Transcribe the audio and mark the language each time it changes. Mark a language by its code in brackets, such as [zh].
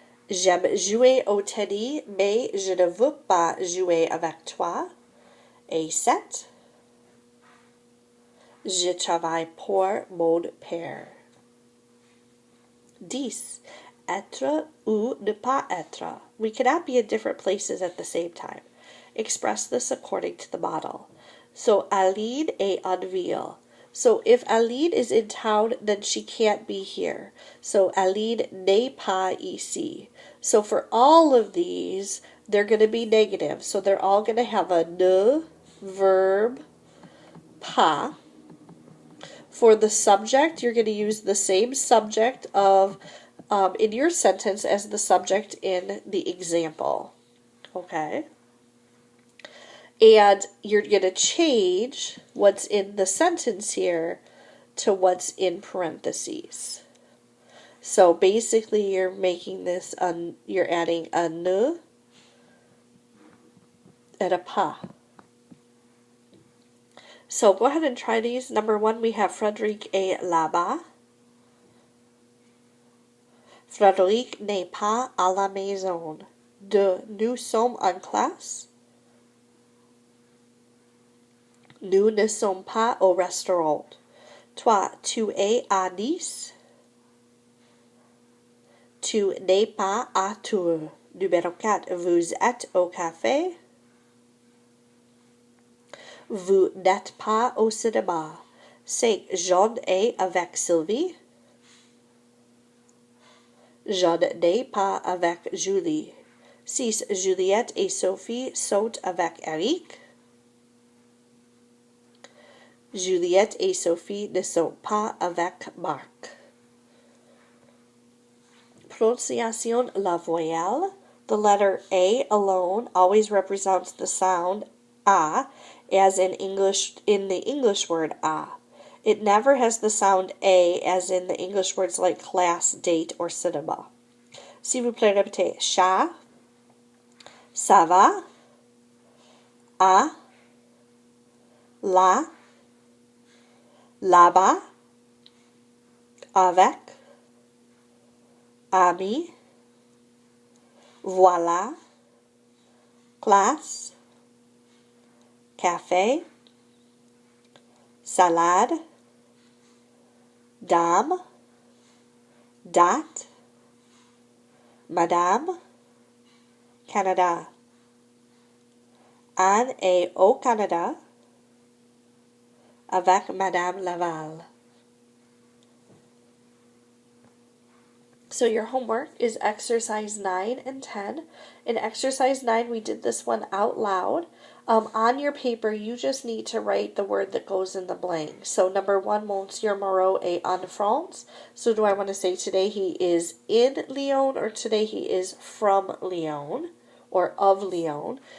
[fr] J'aime jouer au tennis, mais je ne veux pas jouer avec toi. Et 7. Je travaille pour mon père. 10. Être ou ne pas être. [en] We cannot be in different places at the same time. Express this according to the model. So, [fr] Aline est en ville. [en] So, if Aline is in town, then she can't be here. So, [fr] Aline n'est pas ici. [en] So, for all of these, they're going to be negative. So, they're all going to have a ne, verb, pas. For the subject, you're going to use the same subject of in your sentence as the subject in the example. Okay? And you're going to change what's in the sentence here to what's in parentheses. So basically, you're making this, you're adding a ne and a pas. So go ahead and try these. Number 1, we have [fr] Frédéric est là-bas. Frédéric n'est pas à la maison. 2. Nous sommes en classe. Nous ne sommes pas au restaurant. 3. Tu es à Nice. Tu n'es pas à Tours. Numéro 4. Vous êtes au café. Vous n'êtes pas au cinéma. 5. Jean est avec Sylvie. Jean n'est pas avec Julie. 6. Juliette et Sophie sont avec Eric. Juliette et Sophie ne sont pas avec Marc. Pronunciation la voyelle. [en] The letter A alone always represents the sound A, as in the English word a. It never has the sound A as in the English words like class, date, or cinema. [fr] S'il vous plaît, répétez. Chat, ça va, a, la, là-bas, avec, ami, voilà, classe, café, salade, dame, date, madame, Canada. On et au Canada avec Madame Laval. [en] So your homework is exercise 9 and 10. In exercise 9, we did this one out loud. On your paper, you just need to write the word that goes in the blank. So number 1, [fr] Monsieur Moreau est en France. [en] So do I want to say today he is in Lyon or today he is from Lyon or of Lyon?